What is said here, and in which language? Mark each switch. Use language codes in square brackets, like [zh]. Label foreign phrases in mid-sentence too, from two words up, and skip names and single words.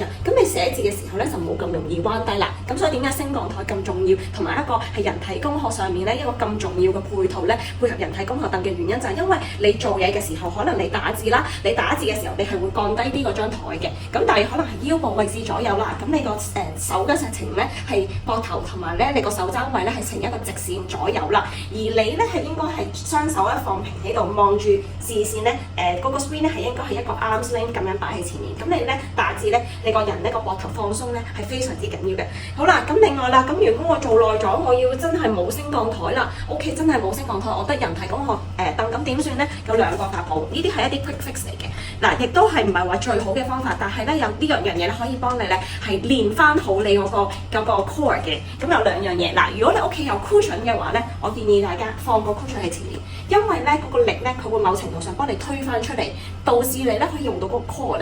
[yue] 咁你寫字嘅時候咧就冇咁容易彎低啦。咁所以點解升降台咁重要，同埋一個係人體工學上面咧一個咁重要嘅配套咧，配合人體工學凳嘅原因就係因為你做嘢嘅時候，可能你打字啦，你打字嘅時候你係會降低啲嗰張台嘅。咁但係可能係腰部位置左右啦。咁你個手嘅實情咧係膊頭同埋咧你個手踭位咧係一個直線左右啦，而你咧係應該係雙手咧放平喺度望住視線咧，嗰個 screen 咧係應該係一個 [en] arms length [yue] 咁樣擺喺前面。咁你咧打字咧，你個人呢個膊頭放鬆咧係非常之緊要嘅。好啦，咁另外啦，咁如果我做耐咗，我要真係冇升降台啦，屋企真係冇升降台，我得人體工學凳，咁點算咧？有兩個法寶，呢啲係一啲 [en] quick fix [yue] 嚟嘅。嗱，亦都係唔係話最好嘅方法，但係咧有呢樣嘢咧可以幫你咧係練翻好你嗰個 core 嘅。咁有兩樣嘢，嗱，如果你屋企有 cushion 嘅話咧，我建議大家放個 cushion 喺前面，因為咧嗰個力咧佢會某程度上幫你推翻出嚟，導致你咧可以用到嗰個 core 力。